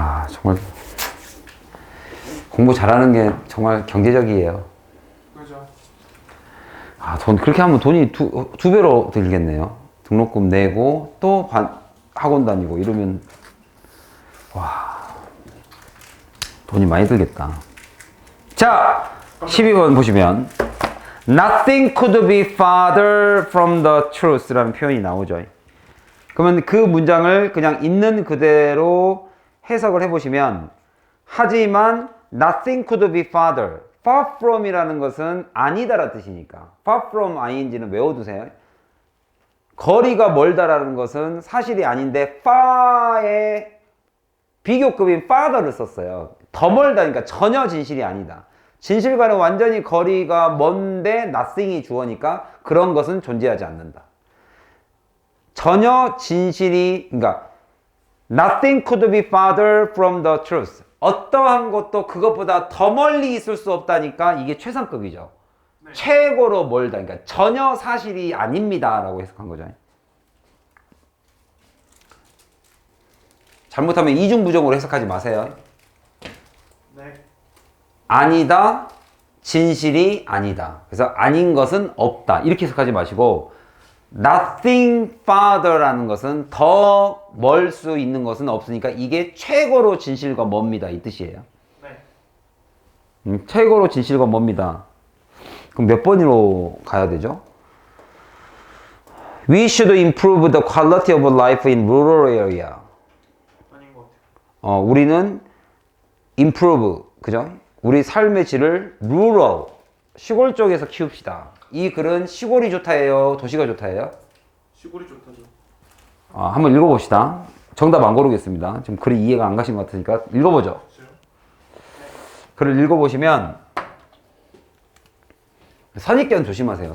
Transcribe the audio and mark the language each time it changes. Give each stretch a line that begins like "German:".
Korean: 정말 공부 잘하는 게 정말 경제적이에요. 그죠? 돈 그렇게 하면 돈이 두 배로 들겠네요. 등록금 내고 또 학원 다니고 이러면 돈이 많이 들겠다. 자, 12번 보시면
English: Nothing could be farther from the truth
Korean: 라는 표현이 나오죠. 그러면 그 문장을 그냥 있는 그대로 해석을 해보시면 하지만
English: nothing could be farther
Korean: far from이라는 것은 아니다라는 뜻이니까 far from ing는 외워두세요. 거리가 멀다라는 것은 사실이 아닌데 far의 비교급인 farther를 썼어요. 더 멀다니까 전혀 진실이 아니다. 진실과는 완전히 거리가 먼데 nothing이 주어니까 그런 것은 존재하지 않는다. 전혀 진실이, 그러니까
English: nothing could be farther from the truth.
Korean: 어떠한 것도 그것보다 더 멀리 있을 수 없다니까 이게 최상급이죠. 네. 최고로 멀다. 그러니까 전혀 사실이 아닙니다 라고 해석한 거죠. 잘못하면 이중부정으로 해석하지 마세요. 네. 아니다, 진실이 아니다. 그래서 아닌 것은 없다. 이렇게 해석하지 마시고
English: nothing farther
Korean: 라는 것은 더 멀 수 있는 것은 없으니까 이게 최고로 진실과 멉니다. 이 뜻이에요. 네. 최고로 진실과 멉니다. 그럼 몇 번으로 가야 되죠?
English: We should improve the quality of life in rural area.
Korean: 아닌 것 같아요. 우리는 improve, 그죠? 우리 삶의 질을 rural, 시골 쪽에서 키웁시다. 이 글은 시골이 좋다예요? 도시가 좋다예요? 시골이 좋다죠. 한번 읽어봅시다. 정답 안 고르겠습니다. 지금 글이 이해가 안 가신 것 같으니까 읽어보죠. 글을 읽어보시면 선입견 조심하세요.